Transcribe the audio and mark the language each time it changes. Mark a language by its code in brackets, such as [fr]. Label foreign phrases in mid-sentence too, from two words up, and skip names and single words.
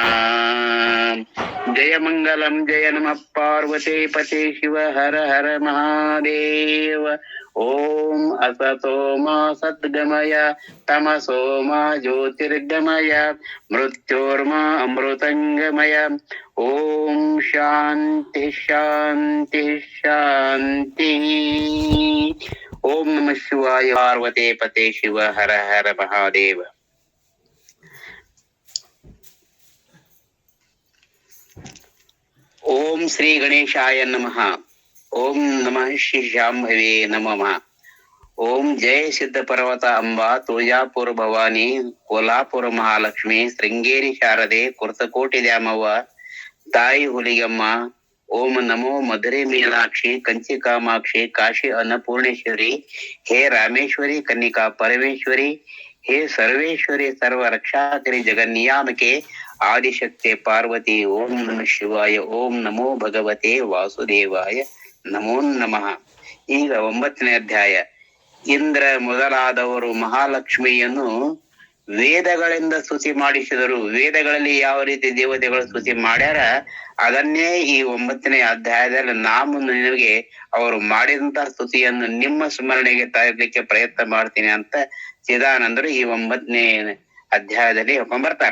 [sa] ಜಯ ಮಂಗಲಂ ಜಯ ನಮಃ ಪಾರ್ವತಿ ಪತಿ ಶಿವ ಹರ ಹರ ಮಹಾದೇವ. ಓಂ ಅಸತೋ ಮಾ ಸದ್ಗಮಯ ತಮಸೋ ಮಾ ಜ್ಯೋತಿರ್ಗಮಯ ಮೃತ್ಯೋರ್ಮಾ ಅಮೃತಂಗಮಯ. ಓಂ ಶಾಂತಿ ಶಾಂತಿ ಶಾಂತಿ. ಓಂ ನಮಃ ಶಿವಾಯ. ಪಾರ್ವತಿ ಪತೆ ಶಿವ ಹರ ಹರ ಮಹಾದೇವ. ಓಂ ಶ್ರೀ ಗಣೇಶಾಯ ನಮಃ. ಓಂ ನಮಃ ಶ್ರೀ ಶಾಂಭವೇ ನಮಃ. ಓಂ ಜಯ ಸಿದ್ಧ ಪರ್ವತ ಅಂಬಾ, ತುಳಜಾಪುರ ಭವಾನಿ, ಕೋಲ್ಹಾಪುರ ಮಹಾಲಕ್ಷ್ಮಿ, ಶೃಂಗೇರಿ ಶಾರದೆ, ಕುರ್ತಕೋಟಿ ದ್ಯಾಮವ್ವ, ತಾಯಿ ಹುಲಿಗಮ್ಮ. ಓಂ ನಮೋ ಮಧುರೆ ಮೀನಾಕ್ಷಿ, ಕಂಚಿ ಕಾಮಾಕ್ಷಿ, ಕಾಶಿ ಅನ್ನಪೂರ್ಣೇಶ್ವರಿ, ಹೇ ರಾಮೇಶ್ವರಿ, ಕನ್ನಿಕಾ ಪರಮೇಶ್ವರಿ, ಹೇ ಸರ್ವೇಶ್ವರಿ, ಸರ್ವ ರಕ್ಷಾಕರಿ, ಜಗನ್ನಿಯಾಮಕೆ, ಆದಿಶಕ್ತಿ ಪಾರ್ವತಿ. ಓಂ ನಮಃ ಶಿವಾಯ. ಓಂ ನಮೋ ಭಗವತೆ ವಾಸುದೇವಾಯ ನಮೋ ನಮಃ. [kn] ಈಗ 9ನೇ ಅಧ್ಯಾಯ. ಇಂದ್ರ ಮೊದಲಾದವರು ಮಹಾಲಕ್ಷ್ಮಿಯನ್ನು ವೇದಗಳಿಂದ ಸ್ತುತಿ ಮಾಡಿಸಿದರು. ವೇದಗಳಲ್ಲಿ ಯಾವ ರೀತಿ ದೇವತೆಗಳು ಸ್ತುತಿ ಮಾಡ್ಯಾರ ಅದನ್ನೇ ಈ 9ನೇ ಅಧ್ಯಾಯದಲ್ಲಿ ನಾನು ನಿಮಗೆ ಅವರು ಮಾಡಿದಂತಹ ಸ್ತುತಿಯನ್ನು ನಿಮ್ಮ ಸ್ಮರಣೆಗೆ ತರಲಿಕ್ಕೆ ಪ್ರಯತ್ನ ಮಾಡ್ತೀನಿ ಅಂತ ಚಿದಾನಂದರು ಈ 9ನೇ ಅಧ್ಯಾಯದಲ್ಲಿ ಹೇಳ್ಕೊಂಡ್ಬರ್ತಾರ.